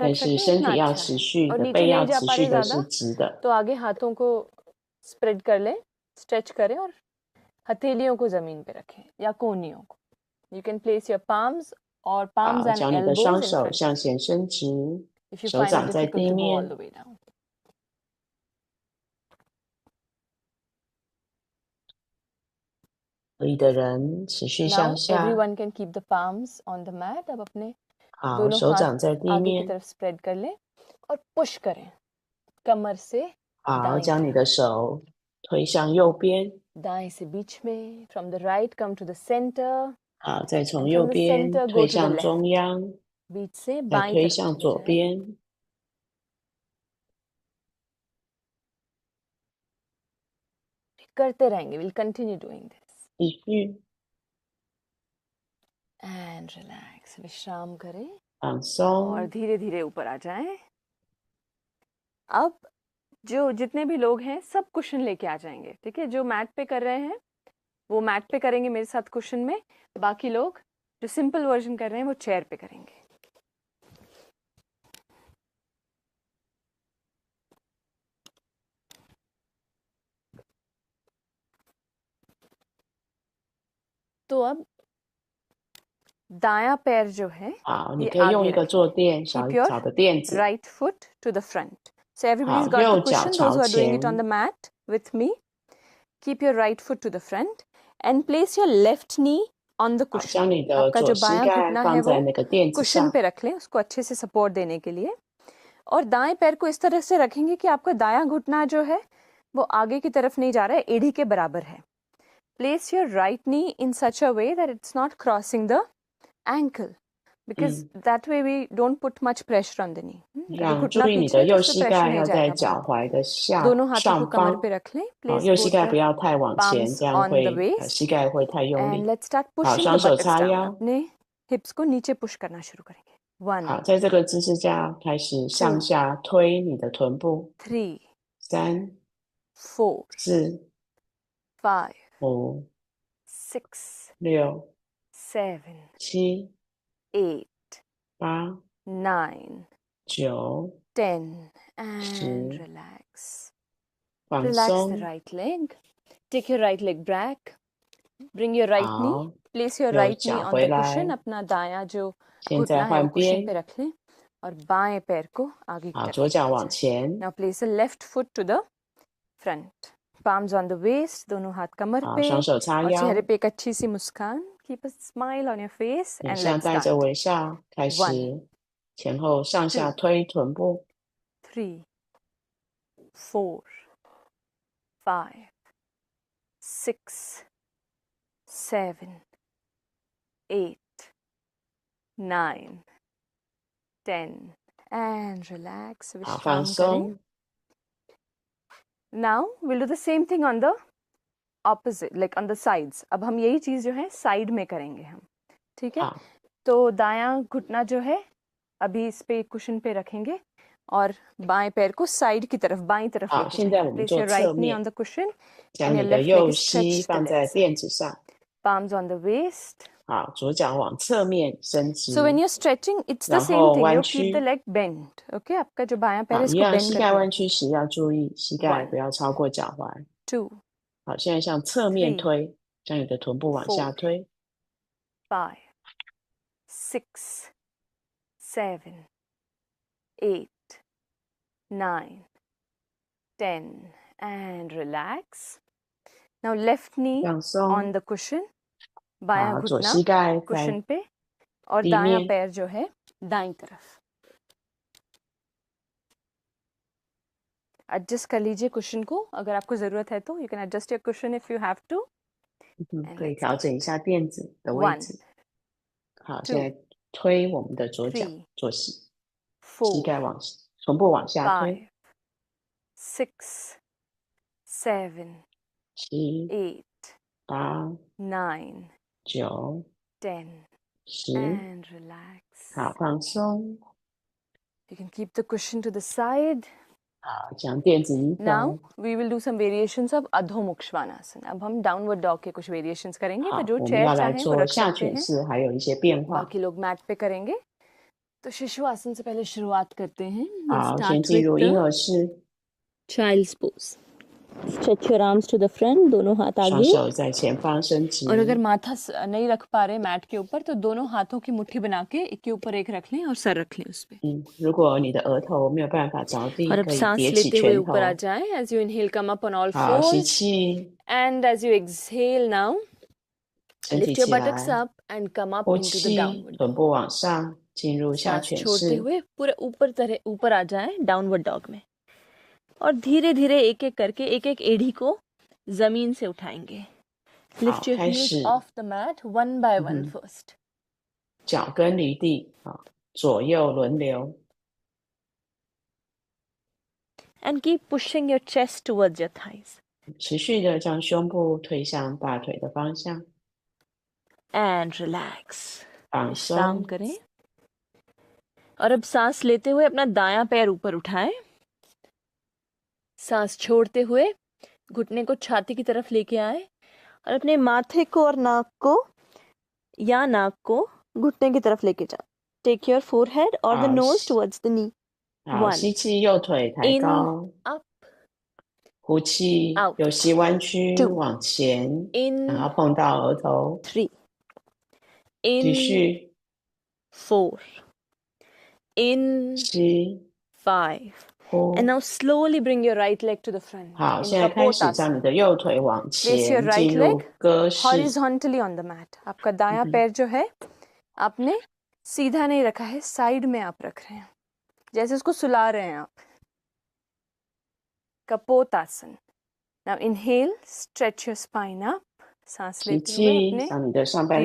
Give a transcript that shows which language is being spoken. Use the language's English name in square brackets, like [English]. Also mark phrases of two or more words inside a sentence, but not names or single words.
[Chinese] 但 [Hindi] रख [Chinese] 是 [Hindi] सके [Chinese] 身 [Hindi] उतना [Chinese] 体要 [Hindi] अच्छा [Chinese] 持 [Hindi] है. [Chinese] 续 [Hindi] और [Chinese] 的， [Hindi] नीचे [Chinese] 背 [Hindi] नहीं [Chinese] 要 [Hindi] जा [Chinese] 持 [Hindi] पा [Chinese] 续 [Hindi] रहे [Chinese] 的是 [Hindi] ज्यादा [Chinese] 直的， [Hindi] तो आगे हाथों को स्प्रेड कर लें, स्ट्रेच करें और हथेलियों को जमीन पे रखें या कोहनियों को. [English] You can place your palms or [Chinese] 好， [English] palms and [Chinese] 将你的双 [English] elbows in [Chinese] 手 [English] front [Chinese] 向 [English] of you [Chinese] 前伸直， [English] if you [Chinese] 手 [English] find it [Chinese] 掌在 [English] difficult [Chinese] 地 [English] to go all [Chinese] 面， [English] the way down. [Chinese] 可以的人持续向 [English] Now [Chinese] 下， [English] everyone can keep the palms on the mat. [Hindi] अब अपने [Chinese] 好， [Hindi] दोनों [Chinese] 手 [Hindi] हाथ [Chinese] 掌在地 [Hindi] आगे की [Chinese] 面， [Hindi] तरफ स्प्रेड कर लें और पुश करें कमर से [Chinese] 好， [Hindi] दाएं [Chinese] 将你 [Hindi] तरफ, [Chinese] 的手推向右边， [Hindi] दाएं से बीच में, [English] from the right come to the center [Chinese] 好，再从 [English] and [Chinese] 右 [English] from the [Chinese] 边 [English] center [Chinese] 推 [English] go to the [Chinese] 向中 [English] left. [Chinese] 央， [Hindi] बीच से [Chinese] 再 [Hindi] बाएं [Chinese] 推 [Hindi] तरफ [Chinese] 向 [Hindi] चले [Chinese] 左 [Hindi] जाएं. [Chinese] 边， [Hindi] करते रहेंगे. [English] We'll continue doing this. [Chinese] 继续 [English] And relax. [Hindi] विश्राम करें [Chinese] 放 [Hindi] और [Chinese] 松。 [Hindi] धीरे धीरे ऊपर आ जाएं. अब जो जितने भी लोग हैं सब कुशन लेके आ जाएंगे. ठीक है? जो मैट पे कर रहे हैं वो मैट पे करेंगे मेरे साथ कुशन में. बाकी लोग जो [English] simple version [Hindi] कर रहे हैं वो चेयर पे करेंगे. तो अब दायां पैर जो है [Chinese] 好，你 [Hindi] ये [Chinese] 可以用 [Hindi] आगे [Chinese] 一个 [Hindi] रखें. [Chinese] 坐垫，小 [English] Keep your [Chinese] 小的垫子。 [English] right foot to the front. So everybody's [Chinese] 好， [English] got the [Chinese] 右脚 [English] cushion. Those [Chinese] 朝 [English] who are doing it on [Chinese] 前 [English] the，mat with me, keep your right foot to the front and place your left knee on the [Chinese] 好， [English] cushion. [Chinese] 将你的 [Hindi] आपका [Chinese] 左 [Hindi] जो [Chinese] 膝 [Hindi] बायां [Chinese] 盖 [Hindi] घुटना है [Chinese] 放 [Hindi] वो [Chinese] 在那个垫子 [Hindi] कुशन [Chinese] 上。 [Hindi] पे रख लें, उसको अच्छे से सपोर्ट देने के लिए. और दाएं पैर को इस तरह से रखेंगे कि आपका दायां घुटना जो है वो आगे की तरफ नहीं जा रहा है, एड़ी के बराबर है. [English] Place your right knee in such a way that it's not crossing the ankle, because that way we don't put much pressure on the knee. [Hindi] अगर [Chinese] 让 [Hindi] घुटना [Chinese] 注意你 [Hindi] पीछे [Chinese] 的 [Hindi] है तो [Chinese] 右 [Hindi] उस पे [Chinese] 膝 [Hindi] प्रेशर [Chinese] 盖 [Hindi] नहीं [Chinese] 要在 [Hindi] जाएगा [Chinese] 脚 [Hindi] बहुत. [Chinese] 踝的下 [Hindi] दोनों हाथों को [Chinese] 上 [Hindi] कमर [Chinese] 方。 [Hindi] पे रख लें. [Chinese] 好， [English] Place [Chinese] 右膝 [English] both [Chinese] 盖不 [English] the [Chinese] 要太往前， [English] palms [Chinese] 这样 [English] on the [Chinese] 会 [English] waist [Chinese] 膝盖会太用 [English] and [Chinese] 力。 [English] let's start [Chinese] 好， [English] pushing [Chinese] 双 [English] the [Chinese] 手 [English] buttocks [Chinese] 叉 [English] down. [Chinese] 腰。 [Hindi] अपने hips को नीचे पुश करना शुरू करेंगे. 1, [Chinese] 好，在这个姿势下开始向下推你的臀部。 3, 3、 4, 4、 5, 5、 6, 6、 7, 7、 8, 8、 9, 9， 10 and 10 [English] relax. [Chinese] 放 [English] Relax the [Chinese] 松。 [English] right leg. Take your right leg back. Bring your right knee. [Chinese] 好， [English] Place your [Chinese] 右 [English] right knee [Chinese] 脚 [English] on [Chinese] 回 [English] the cushion. [Chinese] 来。 [Hindi] अपना दायां जो [Chinese] 现在 [Hindi] घुटना है वो [Chinese] 换 [Hindi] कुशन पे [Chinese] 边。 [Hindi] रख लें और बाएं पैर को आगे की [Chinese] 好， [Hindi] तरफ [Chinese] 左脚 [Hindi] ले [Chinese] 往 [Hindi] जाएं. [Chinese] 前。 [English] Now place the left foot to the front. Palms on the waist. [Hindi] दोनों हाथ कमर [Chinese] 好， [Hindi] पे [Chinese] 双手叉 [Hindi] और चेहरे [Chinese] 腰。 [Hindi] पे एक अच्छी सी मुस्कान. [English] Keep a smile on your face [Chinese] 脸 [English] and [Chinese] 上 [English] let's [Chinese] 带着 [English] start. [Chinese] 微笑，开 1, 始前后上下 2, 推臀部。 [English] 3, 4, 5, 6, 7, 8, 9, 10 and relax. [Chinese] 好，放 [Hindi] विश्राम करें. [Chinese] 松。 [English] Now we'll do the same thing on the opposite, like on the sides. [Hindi] अब हम यही चीज जो है साइड में करेंगे हम. ठीक है? [Chinese] 好， [Hindi] तो दायां घुटना जो है अभी इस पे कुशन पे रखेंगे और बाएं पैर को साइड की तरफ, बाईं तरफ [Chinese] 好， [Hindi] लेके [Chinese] 现在我 [Hindi] जाएंगे. [Chinese] 们 [English] Place [Chinese] 做 [English] your [Chinese] 侧 [English] right knee [Chinese] 面， [English] on the cushion [Chinese] 将 [English] and [Chinese] 你 [English] your [Chinese] 的 [English] left leg [Chinese] 右 [English] is [Chinese] 膝 [English] stretched to the [Chinese] 放在 [English] left side. [Chinese] 垫子上。 [English] palms on the waist. [Chinese] 好，左脚往侧面伸直， [English] So when you're stretching, it's the [Chinese] 然 [English] same [Chinese] 后 [English] thing. [Chinese] 弯 [English] You keep the [Chinese] 曲。 [English] leg bent. [Hindi] Okay, आपका जो बायां पैर [Chinese] 好， [Hindi] है [Chinese] 一 [Hindi] इसको [Chinese] 样， [Hindi] bend [Chinese] 膝 [Hindi] करके [Chinese] 盖弯 [Hindi] रखो. [Chinese] 曲时要注意膝盖 [English] One, [Chinese] 不要超过脚踝。 2, 好，现在向侧面 3, 推，将你的臀部往下 4, 推。 5, 6, 7, 8, 9, 10, [English] and relax. Now left knee [Chinese] 放 [English] on [Chinese] 松。 [English] the cushion, [Hindi] बायां [Chinese] 好，左 [Hindi] घुटना [Chinese] 膝盖在 [Hindi] cushion पे और [Chinese] 地 [Hindi] दायां [Chinese] 面。 [Hindi] पैर जो है दाईं तरफ. एडजस्ट कर लीजिए कुशन को अगर आपको जरूरत है तो. [English] you can adjust your cushion if you have to. [Chinese] 可以调整一下垫子的位 1, 置。好， 2, 现在推我们的左脚， 3, 左膝 4, 盖往臀部往下推。 5, 6, 7, 7、 8, 8、 9, 9、 10, 10。 [English] and relax. [Chinese] 好，放松。 [English] You can keep the cushion to the side. [Chinese] 好，将垫子移 [English] Now [Chinese] 走。 [English] we will do some variations of Adho Mukshvanasana. [Hindi] अब हम [English] downward dog [Hindi] के कुछ वेरिएशंस करेंगे. [Chinese] 好 [Hindi] तो जो [Chinese] 我们 [Hindi] चेयर [Chinese] 要来 [Hindi] चाहें वो [Chinese] 做 [Hindi] रख [Chinese] 下 [Hindi] सकते [Chinese] 犬 [Hindi] हैं. [Chinese] 式，还有一些变化。 [Hindi] बाकी लोग मैट पे करेंगे. तो शिशु आसन से पहले शुरुआत करते हैं. [English] We'll [Chinese] 好，先 [English] start [Chinese] 进 [English] with [Chinese] 入婴 [English] the [Chinese] 儿式， [English] child's pose. Stretch your arms to the front, [Hindi] दोनों हाथ [Chinese] 双 [Hindi] आगे. [Chinese] 手在前方伸直。 [Hindi] और अगर माथा नहीं रख पा रहे मैट के ऊपर तो दोनों हाथों की मुट्ठी बना के एक के ऊपर एक रख लें और सर रख लें उस पे. [Chinese] 如果你的额头没有办法着地， [Hindi] और अब [Chinese] 可以 [Hindi] सांस [Chinese] 叠起 [Hindi] लेते हुए [Chinese] 拳头。 [Hindi] ऊपर आ जाएं. [English] As you inhale, come up on all [Chinese] 好，吸 [English] fours. [Chinese] 气， [English] And as you exhale now, [Chinese] 身体 [English] lift your [Chinese] 起来， [English] buttocks up and come up [Chinese] 呼 [English] into the [Chinese] 气， [English] downward [Chinese] 臀 [English] dog. [Chinese] 部往上，进入下 [Hindi] सांस [Chinese] 犬 [Hindi] छोड़ते [Chinese] 式。 [Hindi] हुए पूरे ऊपर आ जाएं [English] downward dog [Hindi] में. और धीरे धीरे एक एक करके एक एक एड़ी को जमीन से उठाएंगे. [English] Lift your [Chinese] 开 [English] heels [Chinese] 始 [English] off the mat one by one 嗯哼 first. [Chinese] 脚跟离地，好，左右轮流。 [English] And keep pushing your chest towards your thighs. [Chinese] 持续的将胸部推向大腿的方向， [English] And relax. [Chinese] 放 [Hindi] विश्राम [Chinese] 松。 [Hindi] करें. और अब सांस लेते हुए अपना दायां पैर ऊपर उठाएं. सांस छोड़ते हुए घुटने को छाती की तरफ लेके आए और अपने माथे को और नाक को घुटने की तरफ लेके जाओ. [English] Take your forehead or the [Chinese] 好 [English] nose towards the knee. [Chinese] 好， [English] One. [Chinese] 吸气，右腿抬 [English] In, [Chinese] 高， [English] up, [Chinese] 呼气 [English] Out. [Chinese] 右膝弯曲 [English] Two. [Chinese] 往前， [English] in, [Chinese] 然后碰到额头， [English] 3, [Chinese] 继 [English] in, [Chinese] 续 [English] 4, in, [Chinese] 吸 [English] 5. [Chinese] 呼 [English] And。now slowly bring your right leg to the front. [Chinese] 好， [English] in [Chinese] 现在开始 [English] Kapotasana. [Chinese] 将你的右腿往 [English] Place your [Chinese] 前 [English] right [Chinese] 进入 [English] leg [Chinese] 鸽式， [English] horizontally on the mat. [Hindi] आपका दायां पैर जो है आपने सीधा नहीं रखा है, साइड में आप रख रहे हैं, जैसे उसको सुला रहे हैं आप. [English] Kapotasana. Now inhale, stretch your spine up. [Hindi] सांस [Chinese] 吸 [Hindi] लेते हुए [Chinese] 气， [Hindi] अपने [Chinese] 让你的上半